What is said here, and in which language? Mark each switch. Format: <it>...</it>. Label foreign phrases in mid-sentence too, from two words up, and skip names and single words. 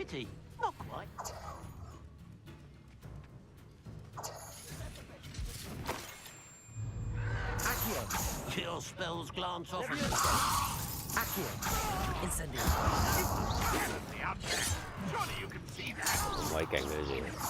<en>Pity, not quite. Chill spells glance off. Accio. Incendio. Surely you can see that.</en> <yue>咁鬼勁嘅嘢。</yue>